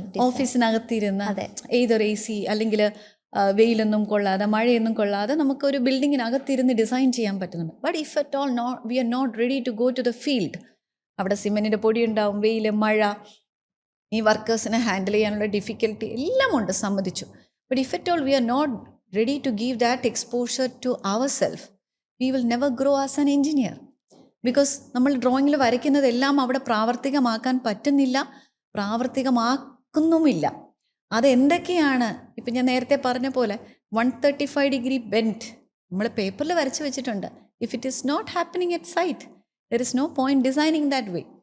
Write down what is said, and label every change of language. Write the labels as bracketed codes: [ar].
[ml] ഓഫീസിനകത്തിരുന്ന് ഏതൊരു AC അല്ലെങ്കിൽ വെയിലൊന്നും കൊള്ളാതെ മഴയൊന്നും കൊള്ളാതെ നമുക്കൊരു ബിൽഡിങ്ങിനകത്തിരുന്ന് ഡിസൈൻ ചെയ്യാൻ പറ്റുന്നുണ്ട്. [en] but if at all we are not ready to go to the field, [ml] അവിടെ സിമെൻറ്റിൻ്റെ പൊടി ഉണ്ടാവും, വെയിൽ, മഴ, ഈ വർക്കേഴ്സിനെ ഹാൻഡിൽ ചെയ്യാനുള്ള ഡിഫിക്കൽട്ടി എല്ലാം ഉണ്ട്, സമ്മതിച്ചു. [en] But if at all we are not ready to give that exposure to ourselves, we will never grow as an engineer. [ml] Because നമ്മൾ ഡ്രോയിങ്ങിൽ വരയ്ക്കുന്നതെല്ലാം അവിടെ പ്രാവർത്തികമാക്കാൻ പറ്റുന്നില്ല, പ്രാവർത്തികമാക്കുന്നുമില്ല. അതെന്തൊക്കെയാണ്? ഇപ്പം ഞാൻ നേരത്തെ പറഞ്ഞ പോലെ 135 ഡിഗ്രി ബെൻഡ് നമ്മൾ പേപ്പറിൽ വരച്ച് വെച്ചിട്ടുണ്ട്. [en] If it is not happening at site, there is no point designing that way.